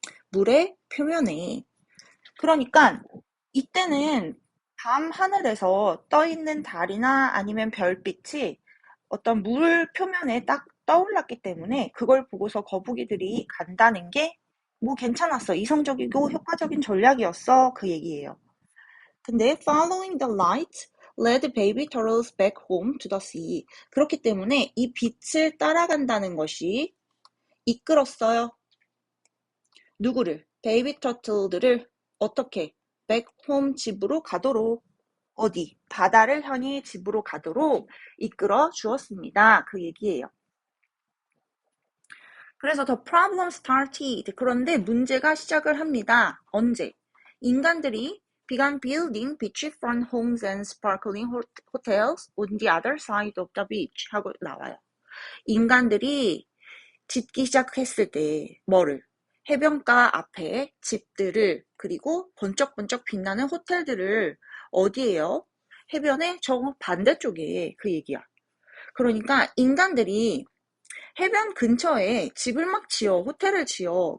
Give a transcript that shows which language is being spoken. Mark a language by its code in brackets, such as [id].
[ko] 물의 표면에. 그러니까 이때는 밤 하늘에서 떠있는 달이나 아니면 별빛이 어떤 물 표면에 딱 떠올랐기 때문에 그걸 보고서 거북이들이 간다는 게 뭐 괜찮았어. 이성적이고 효과적인 전략이었어. 그 얘기예요. [en] 근데 following the light led baby turtles back home to the sea. [ko] 그렇기 때문에 이 빛을 따라간다는 것이 이끌었어요. 누구를? 베이비 터틀들을 어떻게? [en] back home [ko] 집으로 가도록 어디? 바다를 향해 집으로 가도록 이끌어 주었습니다. 그 얘기예요. [en] 그래서 the problem started. [ko] 그런데 문제가 시작을 합니다. 언제? 인간들이 [en] began building beachfront homes and sparkling hotels on the other side of the beach [ko] 하고 나와요. 인간들이 짓기 시작했을 때 뭐를? 해변가 앞에 집들을 그리고 번쩍번쩍 빛나는 호텔들을 어디에요? 해변의 저 반대쪽에 그 얘기야. 그러니까 인간들이 해변 근처에 집을 막 지어, 호텔을 지어.